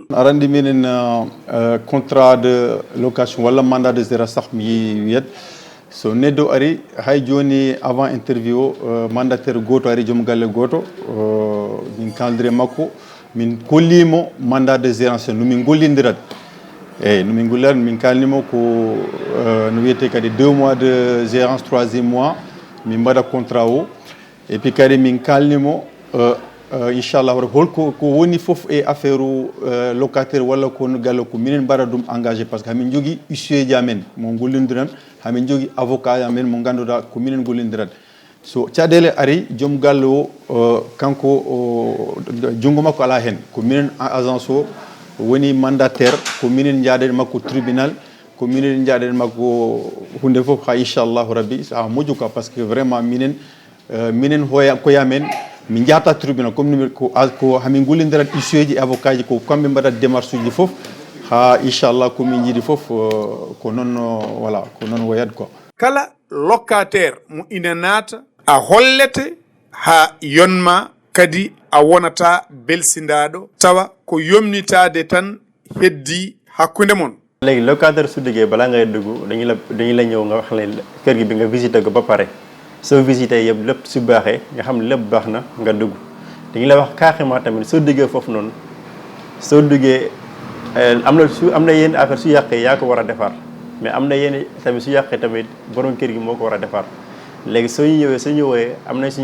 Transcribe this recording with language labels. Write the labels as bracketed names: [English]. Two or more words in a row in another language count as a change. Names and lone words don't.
[Fula] arandi minen [French] contrat de location [Fula] walla [French] mandat de gérance [Fula] sah mi wiyat so neddo ari hay joni avant interview o mandataire goto ari joom galle goto min kaldire makko min kollimo [French] mandat de gérance [Fula] no min gollidirat eyyi no min gollirat min kalnimo ko no wiyete kadi 2 [French] mois de gérance 3e mois [Fula] min mbaɗa contrat o [French] et puis [Fula] kadi min kalnimo inchallah holko ko woni fof e affaire locataire walla ko galle ko minen mbaɗa ɗum [French] engagé par ce que [Fula] hamin jogui huissier ji amen mo gollidiran hamin jogui avocat amen mo ganduɗa ko minen gollidirat so caɗele ari joom galle o kanko junggo makko ala hen ko minen agence o woni mandataire ko minen jaaɗen makko tribunal ko minen jaaɗen makko hunde fof ha inchallahu rabbi sa moƴƴu quoi [French] par ce que vraiment [Fula] minen koyamen min jahata tribunal comme ko hamin gollidirat huissier ji avocat ji ko kamɓe mbaɗat démarche uji fof ha inchallah komin jiiɗi fof ko noon [French] voilà [Fula] ko noon woyat quoi kala locataire mo ina naata a hollete ha yonma kadi a wonata belsindaɗo tawa ko yomnitade tan heddi hakkude mon [Wolof] léegi locataire su duggee balaa ngay dugg dañu la ñëw nga wax leen kër gi bi nga visité ko ba pare soo visité yëpp lépp su baaxee nga xam ne lépp baax na nga dugg dañu la wax carrément tamit soo duggee foofu noonu soo duggee am na yenn affaire su yàqee yaa ko war a defar mais am na yenn tamit su yàqee tamit borom kër gi moo ko war a defar léegi soo ñëwee am nañ